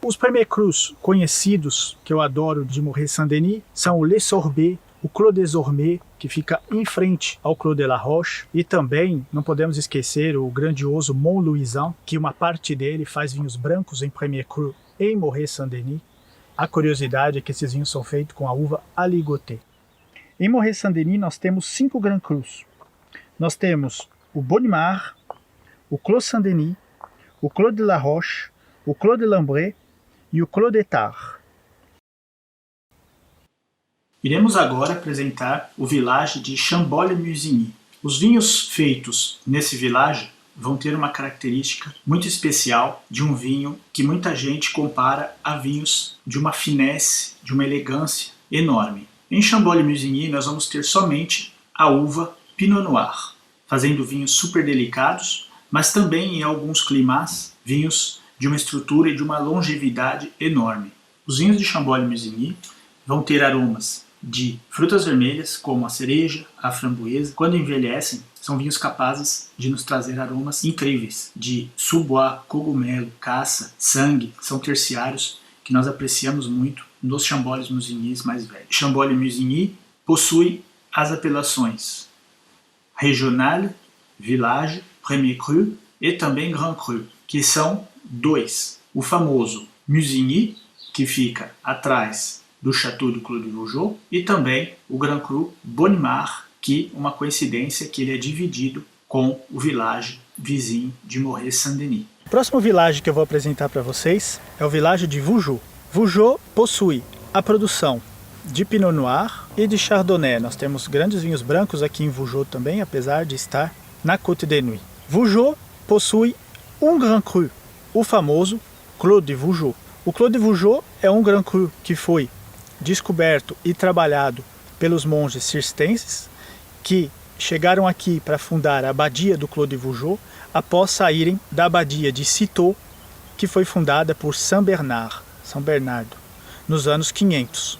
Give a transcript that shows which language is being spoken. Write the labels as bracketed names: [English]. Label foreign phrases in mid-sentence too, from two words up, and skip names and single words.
[Portuguese] Os Premier Crus conhecidos, que eu adoro, de Morey-Saint-Denis, são o Les Sorbets, o Clos des Ormes, que fica em frente ao Clos de la Roche, e também não podemos esquecer o grandioso Mont-Louisan, que uma parte dele faz vinhos brancos em Premier Cru em Morey-Saint-Denis. A curiosidade é que esses vinhos são feitos com a uva Aligoté. Em Morey-Saint-Denis nós temos 5 Grand Crus. Nós temos o Bonimard, o Clos Saint-Denis, o Clos de la Roche, o Clos de Lambret e o Clos de Tars. Iremos agora apresentar o village de Chambolle-Musigny. Os vinhos feitos nesse village vão ter uma característica muito especial de um vinho que muita gente compara a vinhos de uma finesse, de uma elegância enorme. Em Chambolle-Musigny nós vamos ter somente a uva Pinot Noir, fazendo vinhos super delicados, mas também em alguns climats, vinhos de uma estrutura e de uma longevidade enorme. Os vinhos de Chambolle-Musigny vão ter aromas de frutas vermelhas, como a cereja, a framboesa. Quando envelhecem, são vinhos capazes de nos trazer aromas incríveis, de sous-bois, cogumelo, caça, sangue. São terciários que nós apreciamos muito nos Chambolle-Musigny mais velhos. Chambolle-Musigny possui as apelações Regional, Village, Premier Cru e também Grand Cru, que são 2. O famoso Musigny, que fica atrás do Château du Clos de Vougeot, e também o Grand Cru Bonimard, que uma coincidência que ele é dividido com o village vizinho de Morey-Saint-Denis. O próximo village que eu vou apresentar para vocês é o village de Vougeot. Vougeot possui a produção de Pinot Noir e de Chardonnay. Nós temos grandes vinhos brancos aqui em Vougeot também, apesar de estar na Côte des Nuits. Vougeot possui um Grand Cru, o famoso Clos de Vougeot. O Clos de Vougeot é um Grand Cru que foi descoberto e trabalhado pelos monges cistercenses que chegaram aqui para fundar a abadia do Clos de Vougeot após saírem da abadia de Citeaux, que foi fundada por São Bernardo, nos anos 500.